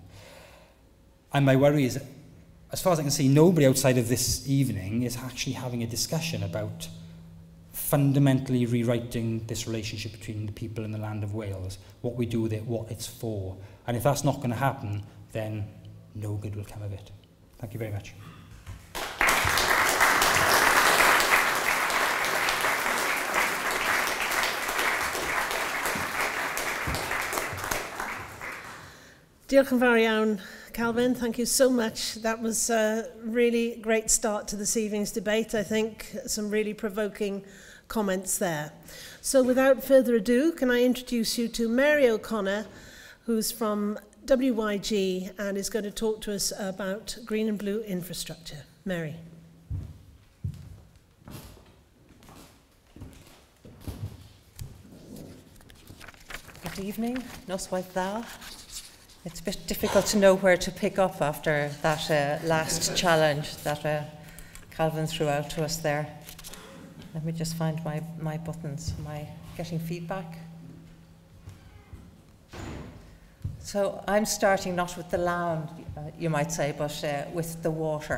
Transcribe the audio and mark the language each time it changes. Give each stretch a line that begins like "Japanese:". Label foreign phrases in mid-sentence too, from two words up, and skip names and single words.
English: And my worry is, as far as I can see, nobody outside of this evening is actually having a discussion about fundamentally rewriting this relationship between the people and the land of Wales, what we do with it, what it's for. And if that's not going to happen, then no good will come of it. Thank you very much.
Welsh: Diolch yn fawr iawn, Calvin.
English: Thank you so much. That was a really great start to this evening's debate. I think some really provoking comments there. So without further ado, can I introduce you to Mary O'Connor, who's from WYG and is going to talk to us about green and blue infrastructure. Mary. Good evening.
Welsh: Noswaith dda.
English: It's a bit difficult to know where to pick up after that last challenge that Calvin threw out to us there. Let me just find my buttons. Am I getting feedback? So I'm starting not with the land, you might say, but with the water.